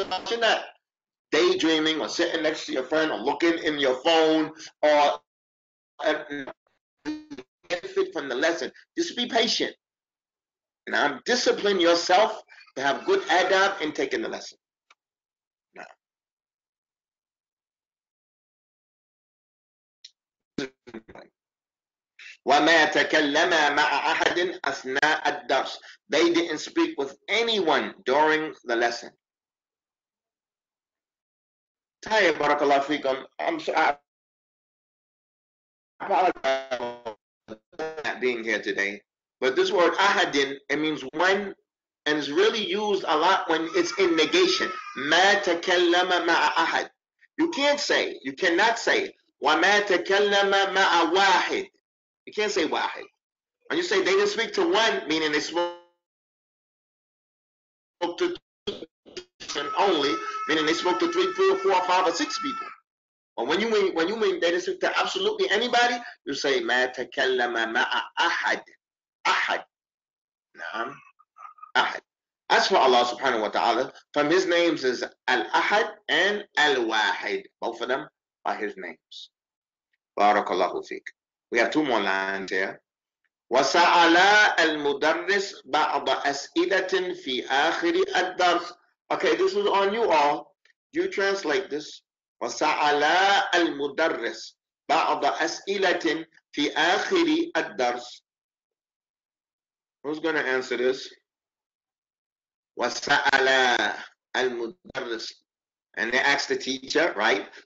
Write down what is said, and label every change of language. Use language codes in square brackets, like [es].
[en] You're not daydreaming or sitting next to your friend or looking in your phone or benefit from the lesson. Just be patient. Now, discipline yourself to have good adab in taking the lesson. [ar] Now, وَمَا تَكَلَّمَا مَعَ أَحَدٍ أَثْنَاءَ الدَّرْسِ. [en] They didn't speak with anyone during the lesson. Tayyib, barakallahu fikum. I'm sorry, I apologize for not being here today. But this word ahadin, it means one, and it's really used a lot when it's in negation. [ar] مَا تَكَلَّمَ مَعَ أَحَدٍ. [en] You cannot say [ar] وَمَا تَكَلَّمَ مَعَ وَاحِدٍ. [en] You can't say wahid. When you say they didn't speak to one, meaning they spoke to two only, meaning they spoke to 3, 4, 5, or 6 people. But when you mean they didn't speak to absolutely anybody, you say [ar] ma takallama ma'a ahad. [en] Ahad. Naam. Ahad. As for Allah subhanahu wa ta'ala, from his names is Al-Ahad and Al-Wahid. Both of them are his names. [ar] Barakallahu fiqh. [en] We have 2 more lines here. [ar] وَسَأَلَ الْمُدَرِّسْ بَعْضَ أَسْئِلَةٍ فِي آخِرِ الدَّرْسِ. [en] Okay, this is on you all. You translate this. [ar] وَسَأَلَ الْمُدَرِّسْ بَعْضَ أَسْئِلَةٍ فِي آخِرِ الدَّرْسِ. [en] Who's going to answer this? [ar] وسأل المدرس, [en] and they asked the teacher, right?